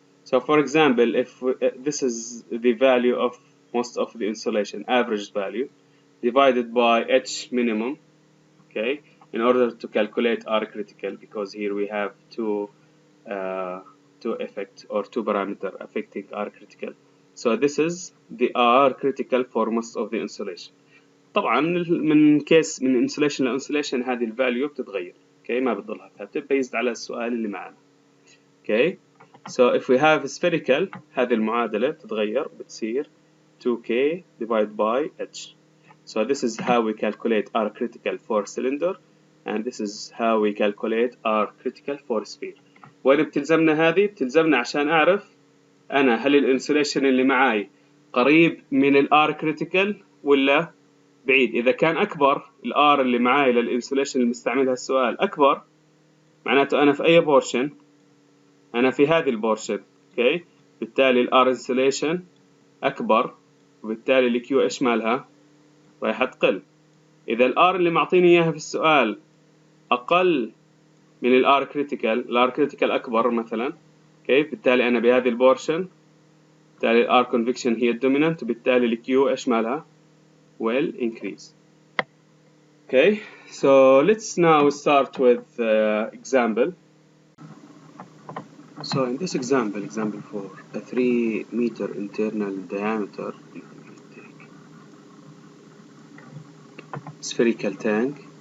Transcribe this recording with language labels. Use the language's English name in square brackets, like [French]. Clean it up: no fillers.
[English] So for example, if this is the value of most of the insolation, average value, divided by H minimum, okay, in order to calculate R critical, because here we have two effect or two parameter affecting R critical. So this is the R critical for most of the insolation. [Arabic] طبعا من كيس من insulation لانسوليشن هذه الفاليو بتتغير، اوكي، ما بتضلها ثابته based على السؤال اللي معنا. [English] okay so if we have spherical [Arabic] هذه المعادله بتتغير بتصير [English] 2k divided by h. So this is how we calculate R critical for cylinder, and this is how we calculate R critical for sphere. [Arabic] وين بتلزمنا هذه؟ بتلزمنا عشان أعرف أنا هل الانسوليشن اللي معاي قريب من ال R critical ولا بعيد. إذا كان أكبر ال R اللي معاي للانسوليشن اللي مستعملها السؤال أكبر، معناته أنا في أي بورشن؟ أنا في هذه البورشن، أوكي؟ بالتالي ال R insulation أكبر، وبالتالي ال Q إيش مالها؟ رايحة تقل. إذا ال R اللي معطيني إياها في السؤال أقل من ال R critical، ال R critical أكبر مثلا، أوكي؟ بالتالي أنا بهذه البورشن، بالتالي ال R convection هي الدومينانت، وبالتالي ال Q إيش مالها؟ [English] will increase. Okay, so let's now start with example. So in this example 4, a 3 meter internal diameter, take spherical tank.